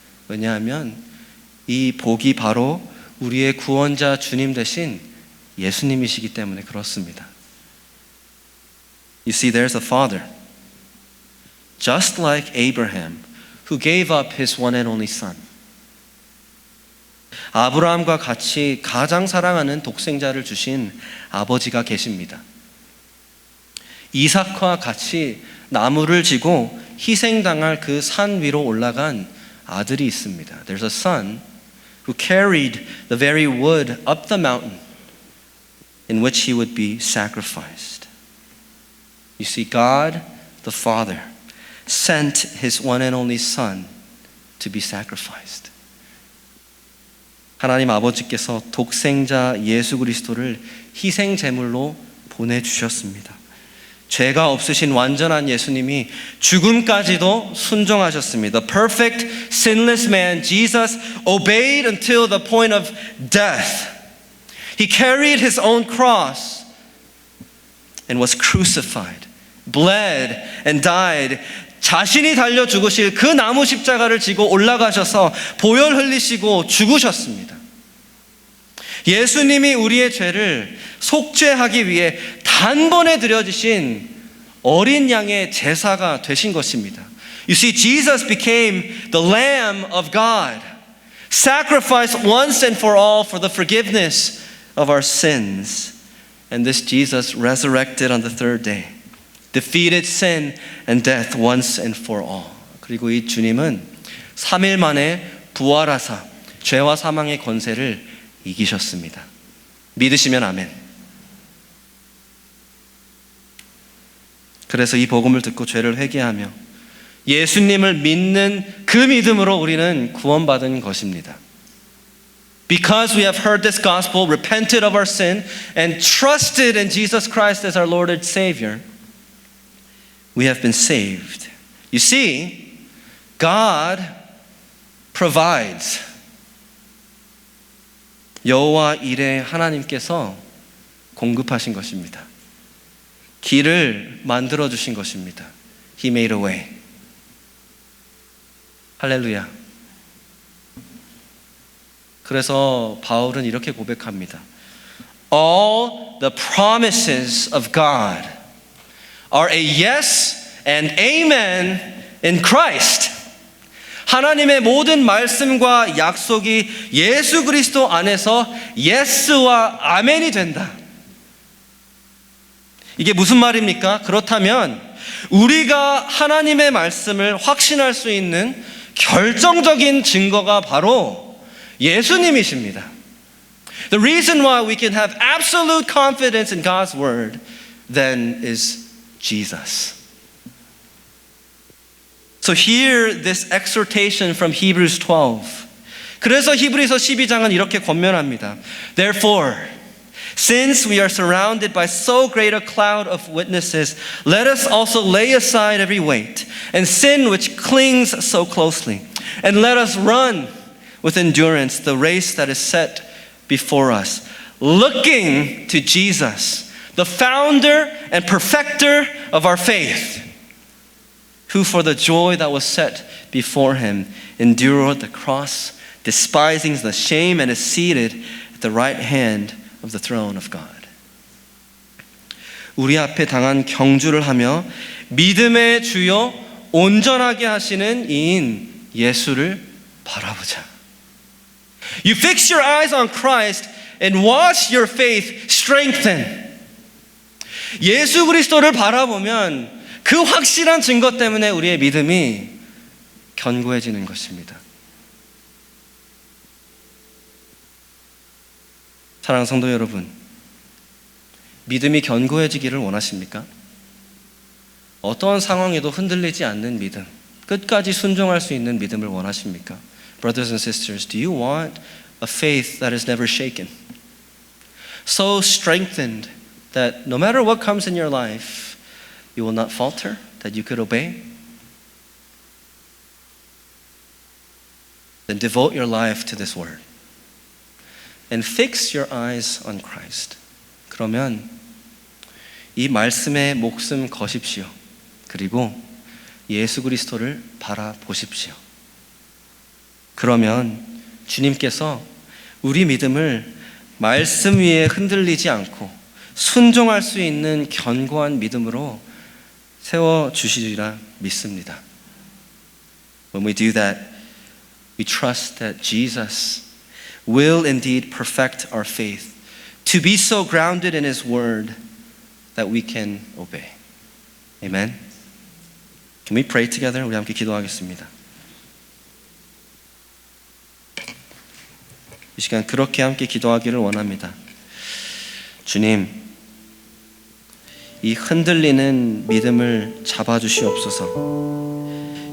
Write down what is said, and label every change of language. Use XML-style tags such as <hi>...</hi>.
<ko>왜냐하면 이 복이 바로 우리의 구원자 주님 되신 예수님이시기 때문에 그렇습니다.</ko> <en>You see, there's a father, just like Abraham, who gave up his one and only son.</en> <ko>아브라함과 같이 가장 사랑하는 독생자를 주신 아버지가 계십니다. 이삭과 같이 나무를 지고 희생당할 그 산 위로 올라간 아들이 있습니다.</ko> <en>There's a son who carried the very wood up the mountain in which he would be sacrificed. You see, God the Father sent his one and only son to be sacrificed.</en> <ko>하나님 아버지께서 독생자 예수 그리스도를 희생 제물로 보내주셨습니다. 죄가 없으신 완전한 예수님이 죽음까지도 순종하셨습니다.</ko> <en>The perfect, sinless man, Jesus, obeyed until the point of death. He carried his own cross and was crucified, bled and died.</en> <ko>자신이 달려 죽으실 그 나무 십자가를 지고 올라가셔서 보혈 흘리시고 죽으셨습니다. 예수님이 우리의 죄를 속죄하기 위해 단번에 드려지신 어린 양의 제사가 되신 것입니다.</ko> <en>You see, Jesus became the Lamb of God, sacrificed once and for all for the forgiveness of our sins. And this Jesus resurrected on the third day, defeated sin and death once and for all.</en> <ko>그리고 이 주님은 3일 만에 부활하사 죄와 사망의 권세를 이기셨습니다. 믿으시면 아멘. 그래서 이 복음을 듣고 죄를 회개하며 예수님을 믿는 그 믿음으로 우리는 구원받은 것입니다.</ko> <en>Because we have heard this gospel, repented of our sin, and trusted in Jesus Christ as our Lord and Savior, we have been saved. You see, God provides.</en> <ko>여호와 이레 하나님께서 공급하신 것입니다. 길을 만들어 주신 것입니다.</ko> <en>He made a way.</en> <ko>할렐루야. 그래서 바울은 이렇게 고백합니다.</ko> <en>All the promises of God are a yes and amen in Christ.</en> <ko>하나님의 모든 말씀과 약속이 예수 그리스도 안에서 예스와 아멘이 된다. 이게 무슨 말입니까? 그렇다면 우리가 하나님의 말씀을 확신할 수 있는 결정적인 증거가 바로 예수님이십니다.</ko> <en>The reason why we can have absolute confidence in God's word then is Jesus. So hear this exhortation from Hebrews 12.</en> <ko>그래서 히브리서 12장은 이렇게 권면합니다.</ko> <en>Therefore, since we are surrounded by so great a cloud of witnesses, let us also lay aside every weight and sin which clings so closely, and let us run with endurance the race that is set before us, looking to Jesus, the founder and perfecter of our faith, who for the joy that was set before him endured the cross, despising the shame, and is seated at the right hand of the throne of God.</en> <ko>우리 앞에 당한 경주를 하며 믿음의 주요 온전하게 하시는 이인 예수를 바라보자.</ko> <en>You fix your eyes on Christ and watch your faith strengthen.</en> <ko>예수 그리스도를 바라보면 그 확실한 증거 때문에 우리의 믿음이 견고해지는 것입니다. 사랑하는 성도 여러분, 믿음이 견고해지기를 원하십니까? 어떠한 상황에도 흔들리지 않는 믿음, 끝까지 순종할 수 있는 믿음을 원하십니까?</ko> <en>Brothers and sisters, do you want a faith that is never shaken? So strengthened that no matter what comes in your life, you will not falter, that you could obey? Then devote your life to this word. And fix your eyes on Christ.</en> <ko>그러면 이 말씀에 목숨 거십시오. 그리고 예수 그리스도를 바라보십시오. 그러면 주님께서 우리 믿음을 말씀 위에 흔들리지 않고 순종할 수 있는 견고한 믿음으로 세워주시리라 믿습니다.</ko> <en>When we do that, we trust that Jesus will indeed perfect our faith to be so grounded in His word that we can obey. Amen. Can we pray together?</en> <ko>우리 함께 기도하겠습니다. 이 시간 그렇게 함께 기도하기를 원합니다. 주님, 이 흔들리는 믿음을 잡아주시옵소서.</ko>